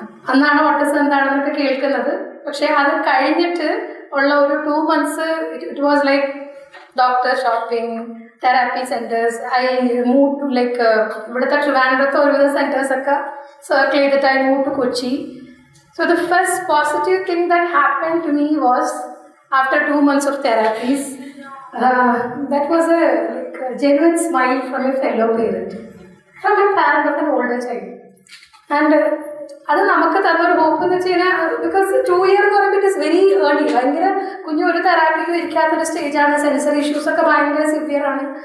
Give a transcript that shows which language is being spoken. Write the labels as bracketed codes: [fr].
[ml] അന്നാണ് ഓട്ടിസം എന്താണെന്നൊക്കെ കേൾക്കുന്നത്. പക്ഷേ അത് കഴിഞ്ഞിട്ട് ഉള്ള ഒരു 2 months [en] It was like doctor shopping, therapy centres. I move to like [ml] ഇവിടുത്തെ ട്രിവാൻഡ്രത്ത് ഒരുവിധ സെൻറ്റേഴ്സൊക്കെ സർക്കിൾ ചെയ്തിട്ട് [en] I move to Kochi. So the first positive thing that happen to me was after 2 months of therapies, that was a genuine smile from a fellow parent, from a parent of an older child. [ml] And അത് നമുക്ക് തന്നൊരു hope എന്ന് വെച്ച് കഴിഞ്ഞാൽ, because 2 year എന്ന് പറയുമ്പോൾ [en] It is very early. [ml] ഭയങ്കര കുഞ്ഞു, ഒരു തെറാപ്പിക്ക് ഇരിക്കാത്തൊരു സ്റ്റേജാണ്. സെൻസറി ഇഷ്യൂസൊക്കെ ഭയങ്കര സിവിയറാണ്.